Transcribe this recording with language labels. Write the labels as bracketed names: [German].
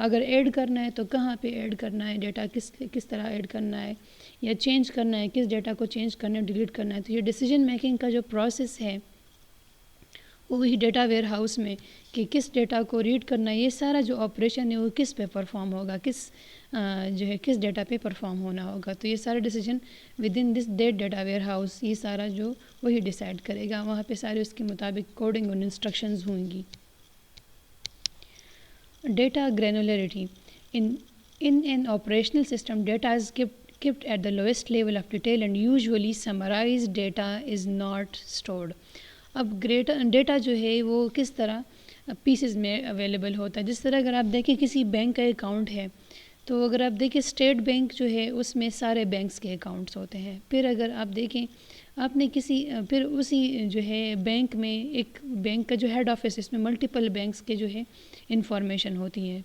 [Urdu] اگر ایڈ کرنا ہے تو کہاں پہ ایڈ کرنا ہے ڈیٹا، کس طرح ایڈ کرنا ہے، یا چینج کرنا ہے کس ڈیٹا کو چینج کرنا ہے، ڈیلیٹ کرنا ہے. تو یہ ڈیسیجن میکنگ کا جو پروسیس ہے وہی ڈیٹا ویئر ہاؤس میں کہ کس ڈیٹا کو ریڈ کرنا ہے، یہ سارا جو آپریشن ہے وہ کس پہ پرفارم ہوگا، جو ہے کس ڈیٹا پہ پرفارم ہونا ہوگا. تو یہ سارا decision with in this data where house یہ سارا جو وہی ڈیسائیڈ کرے گا، وہاں پہ سارے اس کے مطابق کوڈنگ اور انسٹرکشنز ہوں گی. [English] Data granularity, in an operational system data is kept at the lowest level of detail and usually summarized data is not stored. [Urdu] اب ڈیٹا جو ہے وہ کس طرح پیسز میں اویلیبل ہوتا ہے. جس طرح اگر آپ دیکھیں کسی بینک کا اکاؤنٹ ہے تو اگر آپ دیکھیں اسٹیٹ بینک جو ہے اس میں سارے بینکس کے اکاؤنٹس ہوتے ہیں. پھر اگر آپ دیکھیں آپ نے پھر اسی جو ہے بینک میں ایک بینک کا جو ہیڈ آفس اس میں ملٹیپل بینکس کے جو ہے انفارمیشن ہوتی ہیں.